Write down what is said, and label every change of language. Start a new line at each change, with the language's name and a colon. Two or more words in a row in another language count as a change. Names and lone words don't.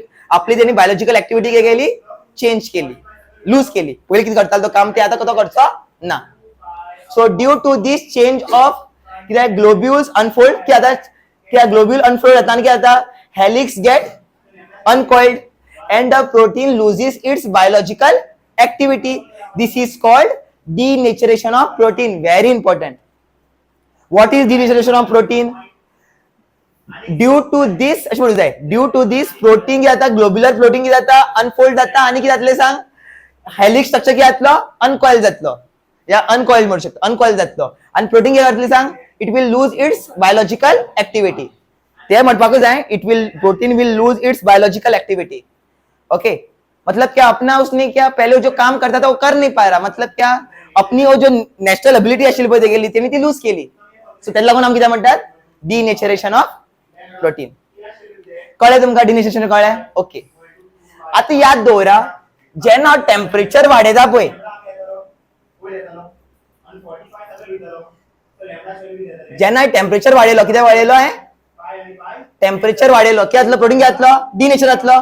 Konkani: आपली त्यांनी
English: biological activity
Konkani: कितें केली? चेंज केली, लूज केली. पयलीं कितें करतालो तो काम ते आता तो करचो ना.
English: So due to this change of
Konkani: कितें
English: globules unfold
Konkani: की आता कितें ग्लोब्युल अनफोल्ड जाता आनी कितें जाता?
English: Helix get uncoiled and the protein loses its biological activity. This is called denaturation of protein. Very important. What is denaturation of protein? due to this
Konkani: अशें म्हणूंक जाय,
English: due to this
Konkani: प्रोटीन कितें जाता,
English: globular protein
Konkani: कितें जाता, अनफोल्ड जाता आनी कितें जातलें सांग,
English: helix structure
Konkani: कितें जातलो, अनकॉइल जातलो या अनकॉइल म्हणू शकता, अनकॉइल जातलो आनी प्रोटीन कितें जातलें सांग,
English: It will lose its biological activity.
Konkani: ते म्हणपाकूच जाय,
English: It will protein will lose its biological activity.
Hindi: ओके, मतलब क्या अपना उसने क्या पहले जो काम करता था वो कर नहीं पा रहा, मतलब क्या अपनी वो जो
English: natural ability
Konkani: आशिल्ली पळय तेगेली तेणी ती लूज केली. सो तेका लागून आमी कितें म्हणटात,
English: denaturation of protein.
Konkani: कळ्ळें तुमकां डिनेचरेशन कळ्ळें? ओके. आता याद दवरा, जेन्ना टेम्परेचर वाडयता पळय, जेन्ना टेम्परेचर वाडयलो, कितें वाडयलो हे टेम्परेचर वाडयलो, कितें जातलो, प्रोटीन कितें जातलो, डिनेचर जातलो.